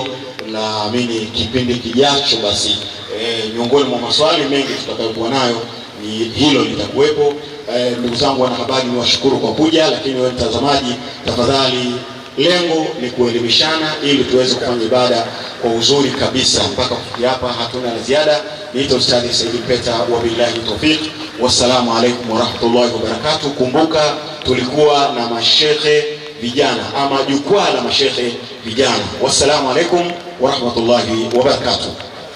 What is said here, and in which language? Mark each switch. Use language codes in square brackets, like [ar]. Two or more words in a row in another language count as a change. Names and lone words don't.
[sw] Naamini kipindi kijacho basi miongoni mwa maswali mengi tutakayokuwa nayo ni hilo litakuwepo. Ndugu zangu wanahabari, niwashukuru kwa kuja, lakini wewe mtazamaji, tafadhali lengo ni kuelimishana ili tuweze kufanya ibada kwa uzuri kabisa. Mpaka kufikia hapa hatuna la ziada. Niite Ustadhi Said Mpeta, [ar] وبالله التوفيق. والسلام عليكم ورحمة الله وبركاته. [sw] Kumbuka tulikuwa na mashehe vijana ama jukwaa la mashehe vijana. [ar] والسلام عليكم ورحمة الله وبركاته.